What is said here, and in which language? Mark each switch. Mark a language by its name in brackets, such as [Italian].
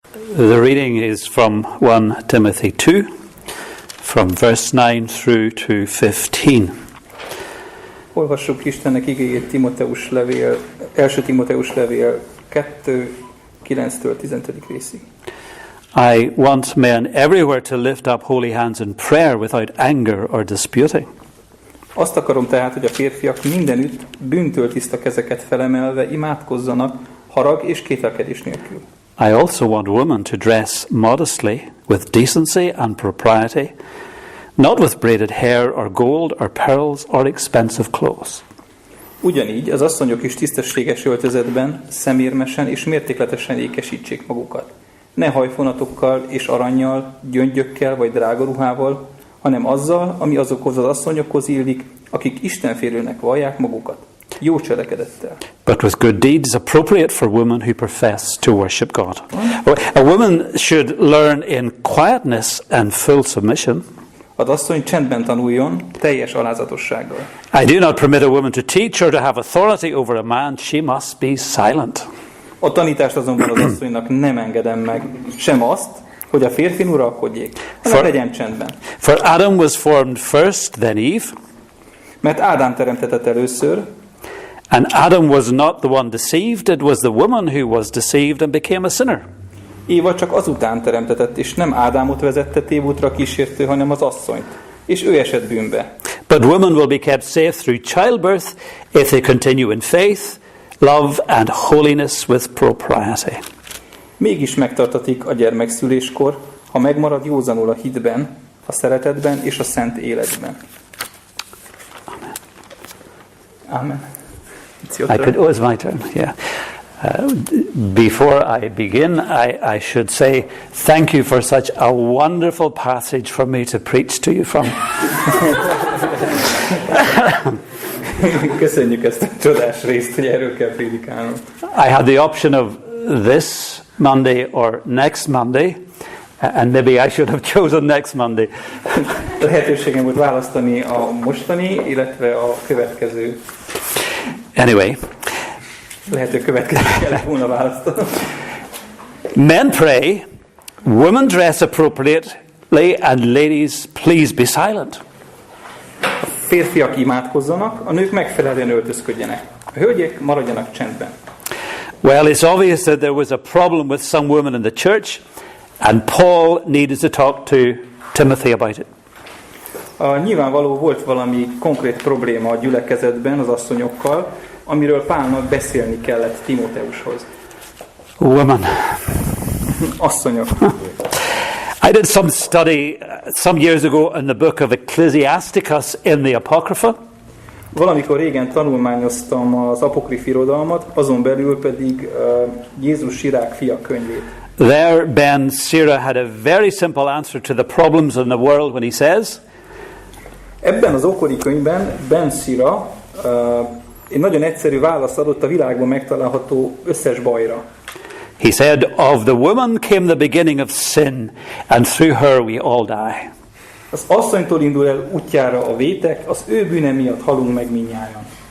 [English] The reading is from 1 Timothy 2, from verse 9 through to 15. [Hungarian] Olvassuk Istennek igéjét Timóteus levél, 1. Timóteus levél 2, 9-től 15. részig. [English] I want men everywhere to lift up holy hands in prayer without anger or disputing. [Hungarian] Azt akarom tehát, hogy a férfiak mindenütt bűntől tiszta kezeket felemelve imádkozzanak, harag és kételkedés nélkül. [English] I also want women to dress modestly, with decency and propriety, not with braided hair or gold or pearls or expensive clothes. [Hungarian] Ugyanígy az asszonyok is tisztességes öltözetben, szemérmesen és mértékletesen ékesítsék magukat. Ne hajfonatokkal és arannyal, gyöngyökkel vagy drága ruhával, hanem azzal, ami azokhoz az asszonyokhoz illik, akik istenfélőnek vallják magukat. Jó cselekedettel. [English] But with good deeds appropriate for women who profess to worship God. A woman should learn in quietness and full submission. [Hungarian] Az asszony csendben tanuljon, teljes alázatossággal. [English] I do not permit a woman to teach or to have authority over a man. She must be silent. [Hungarian] A tanítást azonban az asszonynak nem engedem meg, sem azt, hogy a férfin uralkodjék, hanem legyen csendben. [English] For Adam was formed first, then Eve. [Hungarian] Mert Ádám teremtetett először, [English] and Adam was not the one deceived, it was the woman who was deceived and became a sinner. [Hungarian] Éva csak azután teremtetett, és nem Ádámot vezette tévútra kísértő, hanem az asszonyt, és ő esett bűnbe. [English] But women will be kept safe through childbirth if they continue in faith, love and holiness with propriety. [Hungarian] Mégis megtartatik a gyermekszüléskor, ha megmarad józanul a hitben, a szeretetben és a szent életben. Amen. [English] It's my turn, yeah. Before I begin, I should say thank you for such a wonderful passage for me to preach to you from. [Hungarian] Köszönjük ezt a csodás részt, hogy erről kell prédikálnom. [English] I had the option of this Monday or next Monday, and maybe I should have chosen next Monday. [Hungarian] Lehetőségem volt választani a mostani, illetve a következő. [English] Anyway. [Hungarian] Lehető következő kellett volna választanom. [English] Men pray, women dress appropriately, and ladies, please be silent. [Hungarian] A férfiak imádkozzanak, a nők megfelelően öltözködjenek. A hölgyek maradjanak csendben. [English] Well, it's obvious that there was a problem with some women in the church, and Paul needed to talk to Timothy about it. [Hungarian] Nyilvánvaló volt valami konkrét probléma a gyülekezetben az asszonyokkal, amiről Pálnak beszélni kellett Timóteushoz. [English] Women. [Hungarian] Asszonyok. [English] I did some study some years ago in the book of Ecclesiasticus in the Apocrypha. [Hungarian] Valamikor régen tanulmányoztam az apokrif irodalmat, azon belül pedig Jézus Sirák fia könyvét. [English] There Ben Sira had a very simple answer to the problems in the world when he says, [Hungarian] ebben az ókori könyvben Ben Sira egy nagyon egyszerű választ adott a világban megtalálható összes bajra. [English] He said, of the woman came the beginning of sin, and through her we all die. [Hungarian] Az asszonytól indul el útjára a vétek, az ő bűne miatt halunk meg mindnyájan.